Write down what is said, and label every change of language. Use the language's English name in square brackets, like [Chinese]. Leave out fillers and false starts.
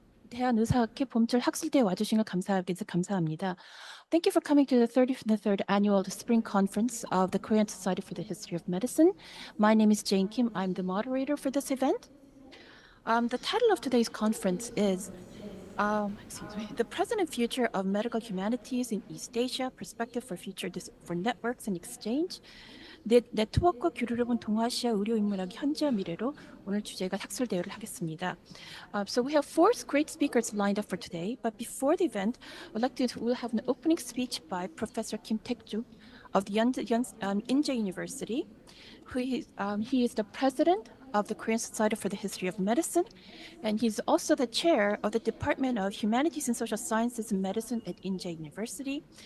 [Korean] 대한의사학회 봄철학술대회 와주신 걸 감사합니다. [English] Thank you for coming to the 33rd annual Spring Conference of the Korean Society for the History of Medicine. My name is Jane Kim. I'm the moderator for this event. The title of today's conference is The Present and Future of Medical Humanities in East Asia, Perspective for Future for Networks and Exchange. [Korean] 네트워크와 교류를 본 동아시아 의료인문학의 현재와 미래로 오늘 주제가 학술대회를 하겠습니다. [English] So we have four great speakers lined up for today, but before the event, we'll have an opening speech by Professor Kim Taekjoong of the Inje University. He is the president of the Korean Society for the History of Medicine, and he's also the chair of the Department of Humanities and Social Sciences and Medicine at Inje University.